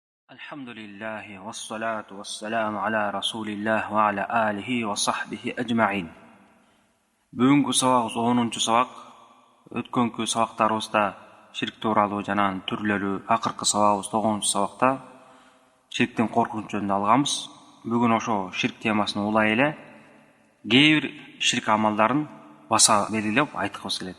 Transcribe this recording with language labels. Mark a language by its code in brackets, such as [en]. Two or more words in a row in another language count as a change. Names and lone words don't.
[ar] الحمد لله والصلاة والسلام على رسول الله وعلى آله وصحبه أجمعين. [ky] Бүгүнкү сабагыбыз 10-чу сабак. Өткөнкү сабактарыбызда ширк тууралуу жана түрлөрү, акыркы сабагыбыз 9-чу сабакта ширктин коркунучу жөнүндө алганбыз. Бүгүн ошо ширк темасын улай эле кээ бир ширк амалдарын баса белгилеп айткыбыз келет.